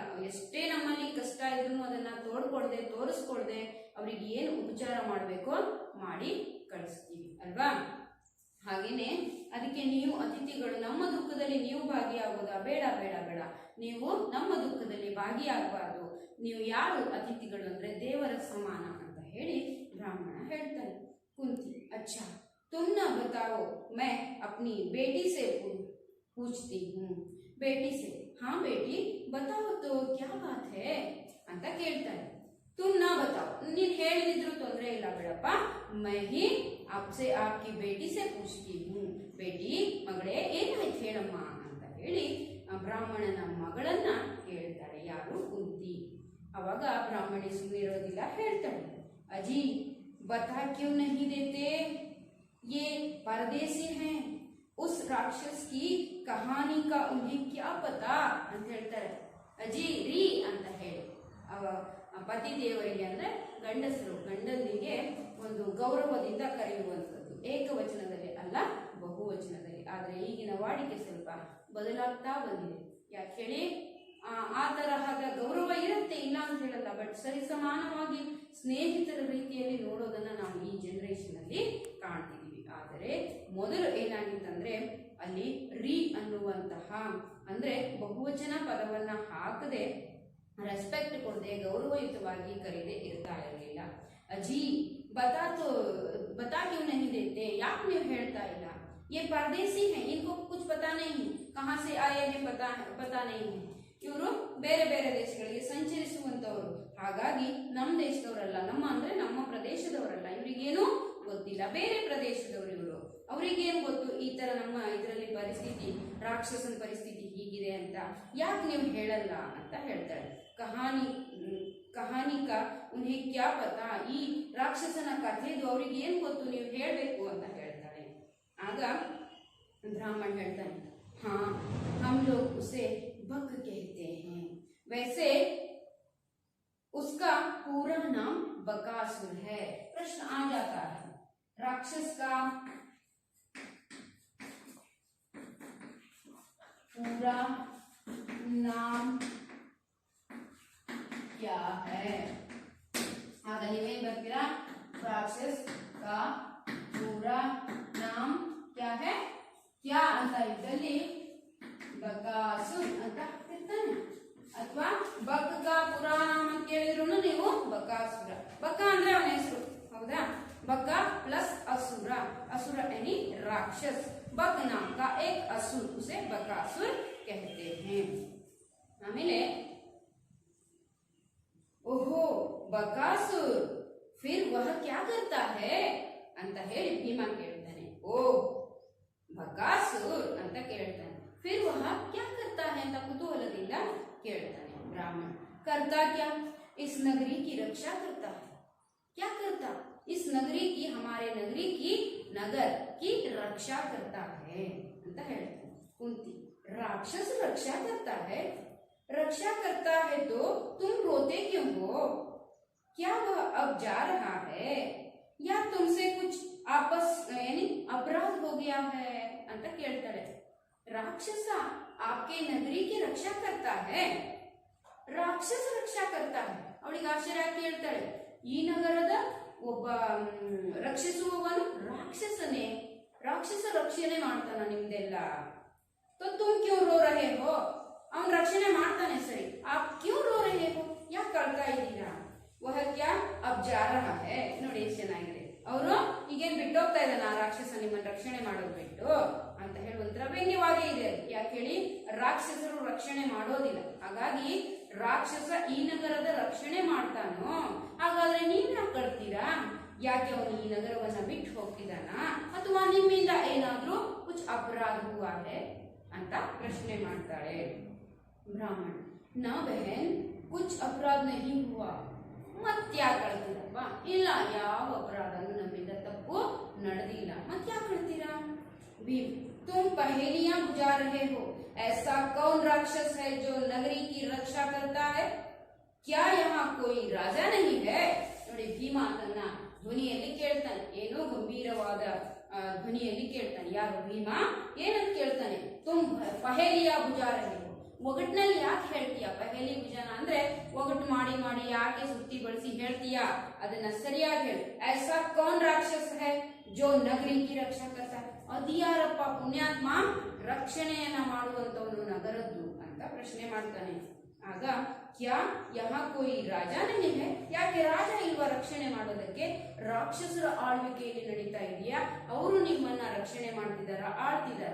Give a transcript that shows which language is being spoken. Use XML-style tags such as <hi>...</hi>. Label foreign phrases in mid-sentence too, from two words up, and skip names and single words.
<kn>ಎಷ್ಟೇ ನಮ್ಮಲ್ಲಿ ಕಷ್ಟ ಇದ್ರೂ ಅದನ್ನ ತೋರಿಸ್ಕೊಳ್ದೆ ಅವ್ರಿಗೆ ಏನು ಉಪಚಾರ ಮಾಡಬೇಕೋ ಮಾಡಿ ಕಳಿಸ್ತೀವಿ ಅಲ್ವಾ? ಹಾಗೇನೆ ಅದಕ್ಕೆ ನೀವು ಅತಿಥಿಗಳು ನಮ್ಮ ದುಃಖದಲ್ಲಿ ನೀವು ಭಾಗಿಯಾಗೋದಾ? ಬೇಡ ಬೇಡ ಬೇಡ, ನೀವು ನಮ್ಮ ದುಃಖದಲ್ಲಿ ಭಾಗಿಯಾಗಬಾರ್ದು. ನೀವು ಯಾರು ಅತಿಥಿಗಳು ಅಂದ್ರೆ ದೇವರ ಸಮಾನ ಅಂತ ಹೇಳಿ ಬ್ರಾಹ್ಮಣ ಹೇಳ್ತಾನೆ. ಕುಂತಿ,</kn> <hi>अच्छा तुम ना बताओ, मैं अपनी बेटी से पूछती हूँ. बेटी से, हाँ बेटी बताओ तो क्या बात है</hi> <kn>ಅಂತ ಕೇಳ್ತಾನೆ.</kn> <hi>तुम ना बताओ,</hi> <kn>ನೀನ್ ಹೇಳಿದ್ರು ತೊಂದರೆ ಇಲ್ಲ ಬಿಡಪ್ಪ,</kn> <hi>मैं ही आपसे आपकी बेटी से पूछती हूँ. बेटी,</hi> <kn>ಮಗಳೇ ಏನಾಯ್ತು ಹೇಳಮ್ಮ ಅಂತ ಹೇಳಿ ಬ್ರಾಹ್ಮಣನ ಮಗಳನ್ನ ಕೇಳ್ತಾಳೆ. ಯಾರು? ಕುಂತಿ. ಅವಾಗ ಬ್ರಾಹ್ಮಣಿ ಸುಮ್ಮನಿರೋದಿಲ್ಲ, ಹೇಳ್ತಾಳೆ,</kn> <hi>ಅಜಿ बता क्यों नहीं देते, ये परदेसी हैं, उस राक्षस की कहानी का उन्हें क्या पता</hi> <kn>ಅಂತ ಹೇಳ್ತಾರೆ. ಅಜಿ ರೀ ಅಂತ ಹೇಳಿ ಪತಿ ದೇವರಿಗೆ ಅಂದ್ರೆ ಗಂಡಸರು, ಗಂಡನಿಗೆ ಒಂದು ಗೌರವದಿಂದ ಕರೆಯುವಂಥದ್ದು, ಏಕವಚನದಲ್ಲಿ ಅಲ್ಲ ಬಹುವಚನದಲ್ಲಿ. ಆದ್ರೆ ಈಗಿನ ವಾಡಿಕೆ ಸ್ವಲ್ಪ ಬದಲಾಗ್ತಾ ಬಂದಿದೆ. ಯಾಕೆ ಹೇಳಿ, ಆ ತರಹದ ಗೌರವ ಇರುತ್ತೆ, ಇಲ್ಲ ಅಂತ ಹೇಳಲ್ಲ, ಬಟ್ ಸರಿಸಮಾನವಾಗಿ ಸ್ನೇಹಿತರ ರೀತಿಯಲ್ಲಿ ನೋಡೋದನ್ನ ನಾವು ಈ ಜನರೇಷನ್ ಅಲ್ಲಿ ಕಾಣ್ತಿದೀವಿ. ಆದರೆ ಮೊದಲು ಏನಾಗಿತ್ತಂದ್ರೆ ಅಲ್ಲಿ ರೀ ಅನ್ನುವಂತಹ ಅಂದ್ರೆ ಬಹುವಚನ ಪದವನ್ನ ಹಾಕದೆ, ರೆಸ್ಪೆಕ್ಟ್ ಕೊಡದೆ, ಗೌರವಯುತವಾಗಿ ಕರೀದೆ ಇರ್ತಾ ಇರಲಿಲ್ಲ.</kn> <hi>ಅಜಿ बता क्यों नहीं देते,</hi> <kn>ಯಾಕೆ ನೀವು ಹೇಳ್ತಾ ಇಲ್ಲ?</kn> <hi>ये परदेसी हैं, इनको कुछ पता नहीं, कहाँ से आए हैं पता नहीं है.</hi> <kn>ಇವರು ಬೇರೆ ಬೇರೆ ದೇಶಗಳಿಗೆ ಸಂಚರಿಸುವಂತವರು, ಹಾಗಾಗಿ ನಮ್ಮ ದೇಶದವರಲ್ಲ, ನಮ್ಮ ಅಂದ್ರೆ ನಮ್ಮ ಪ್ರದೇಶದವರಲ್ಲ, ಇವರಿಗೇನು ಗೊತ್ತಿಲ್ಲ, ಬೇರೆ ಪ್ರದೇಶದವರು ಇವರು, ಅವರಿಗೇನು ಗೊತ್ತು ಈ ತರ ನಮ್ಮ ಇದರಲ್ಲಿ ಪರಿಸ್ಥಿತಿ, ರಾಕ್ಷಸನ ಪರಿಸ್ಥಿತಿ ಹೀಗಿದೆ ಅಂತ, ಯಾಕೆ ನೀವು ಹೇಳಲ್ಲ ಅಂತ ಹೇಳ್ತಾಳೆ.</kn> <hi>कहानी का उन्हें क्या पता,</hi> <kn>ಈ ರಾಕ್ಷಸನ ಕಥೆದು ಅವ್ರಿಗೆ ಏನ್ ಗೊತ್ತು, ನೀವು ಹೇಳ್ಬೇಕು ಅಂತ ಹೇಳ್ತಾಳೆ. ಆಗ ಬ್ರಾಹ್ಮಣ ಹೇಳ್ತಾನೆ,</kn> <hi>हाँ हम लोग उसे बक कहते हैं, वैसे उसका पूरा नाम बकासुर है. प्रश्न आ जाता है, राक्षस का पूरा नाम क्या है? ಆಗ ನೀವೇನ್ ಬರ್ತೀರಾ, राक्षस का पूरा नाम क्या है, क्या ಅಂತ ಇದ್ದಲ್ಲಿ ಬಕಾಸುರ್ ಅಂತ ಹಾಕ್ತಿರ್ತಾನೆ, ಅಥವಾ बक का पूरा नाम ಅಂತ ಕೇಳಿದ್ರು ನೀವು ಬಕಾಸುರ.</hi> <kn>ಬಕ ಅಂದ್ರೆ ಅವನ ಹೆಸರು, ಹೌದಾ? ಬಕ ಪ್ಲಸ್</kn> <hi>असुर, असुर यानी राक्षस. बक नाम का एक असुर, उसे बकासुर कहते हैं. आमेले ओहो बकासुर, फिर वह क्या करता है</hi> <kn>ಅಂತ ಹೇಳಿ ಭೀಮ ಕೇಳ್ತಾನೆ. ಓ ಬಕಾಸುರ್ ಅಂತ ಕೇಳ್ತಾನೆ.</kn> <hi>फिर वह क्या करता है</hi> <kn>ಅಂತ ಕುತೂಹಲದಿಂದ ಕೇಳ್ತಾನೆ ಬ್ರಾಹ್ಮಣ.</kn> <hi>करता क्या, इस नगरी की रक्षा करता है. क्या करता, इस नगरी की, हमारे नगरी की, नगर की रक्षा करता है</hi> <kn>ಅಂತ ಹೇಳ್ತಾನೆ.</kn> <hi>कुंती, राक्षस रक्षा करता है, रक्षा करता है तो तुम रोते क्यों हो? क्या वह अब जा रहा है या तुमसे कुछ आपस यानी अपराध हो गया है</hi> <kn>ಅಂತ ಕೇಳ್ತಾಳೆ.</kn> <hi>राक्षस आपके नगरी की रक्षा करता है, राक्षस रक्षा करता है.</hi> <kn>ಅವಳಿಗೆ ಆಶ್ಚರ್ಯ ಆಗಿ ಹೇಳ್ತಾಳೆ, ಈ ನಗರದ ಒಬ್ಬ ರಕ್ಷಿಸುವವನು ರಾಕ್ಷಸನೇ, ರಾಕ್ಷಸ ರಕ್ಷಣೆ ಮಾಡ್ತಾನ ನಿಮ್ದೆಲ್ಲ.</kn> <hi>तो तुम क्यों रो रहे हो?</hi> <kn>ಅವನು ರಕ್ಷಣೆ ಮಾಡ್ತಾನೆ ಸರಿ,</kn> <hi>आप क्यों रो रहे हो?</hi> <kn>ಯಾಕೆ ಕಳ್ತಾ ಇದ್ದೀರಾ?</kn> <hi>वह क्या अब जा रहा है.</hi> <kn>ನೋಡಿ ಎಷ್ಟು ಚೆನ್ನಾಗಿದೆ. ಅವರು ಈಗೇನ್ ಬಿಟ್ಟೋಗ್ತಾ ಇದ್ದಾನ ಆ ರಾಕ್ಷಸ ನಿಮ್ಮನ್ನ ರಕ್ಷಣೆ ಮಾಡೋದು ಬಿಟ್ಟು ಅಂತ ಹೇಳುವಂತರ ವ್ಯಂಗ್ಯವಾಗೇ ಇದೆ. ಯಾಕೆ ಹೇಳಿ, ರಾಕ್ಷಸರು ರಕ್ಷಣೆ ಮಾಡೋದಿಲ್ಲ, ಹಾಗಾಗಿ ರಾಕ್ಷಸ ಈ ನಗರದ ರಕ್ಷಣೆ ಮಾಡ್ತಾನೋ, ಹಾಗಾದ್ರೆ ನೀವ್ ಯಾಕೆ ಕಳ್ತೀರಾ? ಯಾಕೆ ಅವನು ಈ ನಗರವನ್ನ ಬಿಟ್ಟು ಹೋಗ್ತಿದ್ದಾನ, ಅಥವಾ ನಿಮ್ಮಿಂದ ಏನಾದ್ರೂ</kn> <hi>कुछ अपराध हुआ है</hi> <kn>ಅಂತ ಪ್ರಶ್ನೆ ಮಾಡ್ತಾಳೆ.</kn> <hi>ಬ್ರಾಹ್ಮಣ, ना बहन कुछ अपराध नहीं हुआ.</hi> <kn>ಮತ್ಯಾಕೆ ಕಳ್ತೀರಪ್ಪ? ಇಲ್ಲ, ಯಾವ ಅಪರಾಧನೂ ನಮ್ಮಿಂದ ತಪ್ಪು ನಡೆದಿಲ್ಲ, ಮತ್ಯಾಕೆ ಕಳ್ತೀರಾ? ಭೀಮ್,</kn> <hi>तुम पहेलियां बुझा रहे हो. ऐसा कौन राक्षस है जो नगरी की रक्षा करता है? क्या यहाँ कोई राजा नहीं है?</hi> <kn>ನೋಡಿ, ಭೀಮ ತನ್ನ ಧ್ವನಿಯಲ್ಲಿ ಕೇಳ್ತಾನೆ, ಏನೋ ಗಂಭೀರವಾದ ಧ್ವನಿಯಲ್ಲಿ ಕೇಳ್ತಾನೆ. ಯಾರು? ಭೀಮ ಏನಂತ ಕೇಳ್ತಾನೆ?</kn> <hi>तुम पहेलियाँ बुझा रहे हो.</hi> <kn>ಒಗಟ್ನಲ್ಲಿ ಯಾಕೆ ಹೇಳ್ತೀಯ?</kn> <hi>पहेली बुझाना</hi> <kn>ಅಂದ್ರೆ ಒಗಟು ಮಾಡಿ ಮಾಡಿ ಯಾಕೆ ಸುತ್ತಿ ಬಳಸಿ ಹೇಳ್ತೀಯಾ? ಅದನ್ನ ಸರಿಯಾಗಿ ಹೇಳಿ.</kn> <hi>ऐसा कौन राक्षस है जो नगरी की रक्षा करता है?</hi> <kn>ಅದ್ಯಾರಪ್ಪ ಪುಣ್ಯಾತ್ಮ ರಕ್ಷಣೆಯನ್ನ ಮಾಡುವಂತವನು ನಗರದ್ದು ಅಂತ ಪ್ರಶ್ನೆ ಮಾಡ್ತಾನೆ.</kn> <hi>ಆಗ क्या यहाँ कोई राजा नहीं है?</hi> <kn>ಯಾಕೆ ರಾಜ ಇಲ್ವಾ ರಕ್ಷಣೆ ಮಾಡೋದಕ್ಕೆ? ರಾಕ್ಷಸರ ಆಳ್ವಿಕೆಯಲ್ಲಿ ನಡೀತಾ ಇದೆಯಾ? ಅವರು ನಿಮ್ಮನ್ನ ರಕ್ಷಣೆ ಮಾಡ್ತಿದಾರ, ಆಳ್ತಿದಾರ?</kn>